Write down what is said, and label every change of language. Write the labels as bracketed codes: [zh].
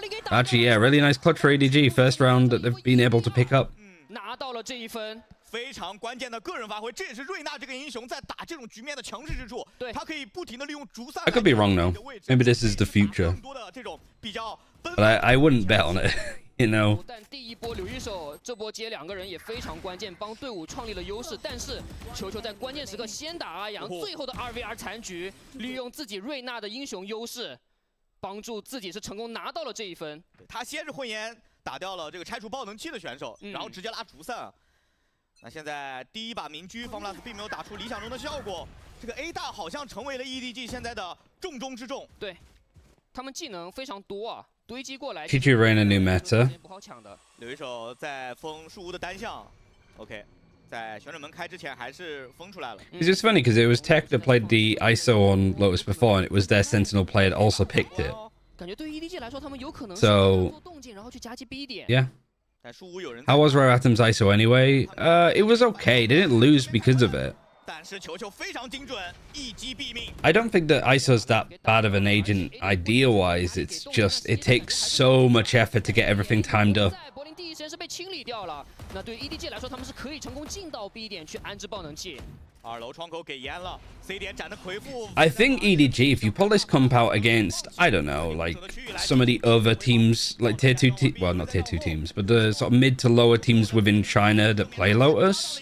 [en] Actually, yeah, really nice clutch for EDG. First round that they've been able to pick up. [zh] 拿到了这一分。非常关键的个人发挥，这也是瑞娜这个英雄在打这种局面的强势之处。对，他可以不停的利用逐散。 [en] I could be wrong though. Maybe this is the future. But I wouldn't bet on it, you know. [zh] 但第一波留一手，这波接2个人也非常关键，帮队伍创立了优势。但是球球在关键时刻先打阿阳，最后的2v2残局，利用自己瑞娜的英雄优势。帮助自己是成功拿到了这一分。他先是混烟打掉了这个拆除爆能器的选手，然后直接拉逐散。那现在第一把民居 FunPlus 并没有打出理想中的效果，这个 A 大好像成为了 EDG 现在的重中之重。对，他们技能非常多啊，堆积过来。 [en] GG ran a new meta. [zh] 不好抢的。有一手在封树屋的单向 ，OK， 在旋转门开之前还是封出来了。 [en] It's just funny because it was Tech that played the ISO on Lotus before, and it was their Sentinel player that also picked it. [zh] 感觉对于 EDG 来说，他们有可能 [en] So [zh] 做动静，然后去夹击 B 点。 [en] Yeah. [zh] 但树屋有人。 [en] How was Raratom's ISO anyway? It was okay. They didn't lose because of it. [zh] 但是球球非常精准，一击毙命。 [en] I don't think that ISO's that bad of an agent idea-wise. It's just it takes so much effort to get everything timed up. [zh] 柏林第一时间是被清理掉了。那对于 EDG 来说，他们是可以成功进到 B 点去安置爆能器。 2楼窗口给淹了 ，C 点斩的回复。 [en] I think EDG, if you pull this comp out against, I don't know, like some of the other teams, like tier 2 well, not tier 2 teams, but the sort of mid to lower teams within China that play Lotus,